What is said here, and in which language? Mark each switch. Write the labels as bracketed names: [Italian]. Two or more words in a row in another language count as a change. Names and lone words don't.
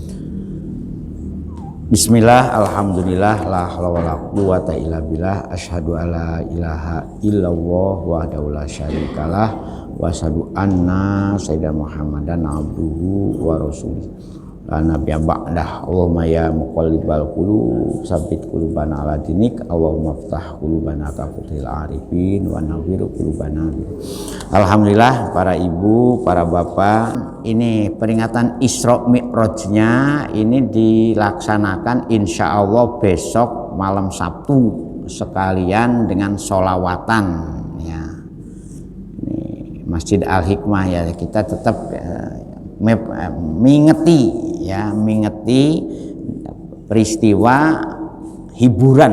[Arabic] بسم الله، الحمد لله، لا حول ولا قوة إلا بالله، أشهد أن لا إله إلا الله وحده لا شريك له وأشهد أن سيدنا محمدا عبده ورسوله. لا نبي بعده. اللهم يا مقلب القلوب ثبت قلوبنا على دينك. اللهم افتح قلوبنا كفتح العارفين ونور قلوبنا. [Indonesian] Alhamdulillah, para ibu, para bapak, ini peringatan Isra Mi'rajnya ini dilaksanakan [Arabic] إن شاء الله [Indonesian] besok malam Sabtu sekalian dengan sholawatan ya. Ini Masjid Al-Hikmah ya, kita tetap mengingati peristiwa hiburan.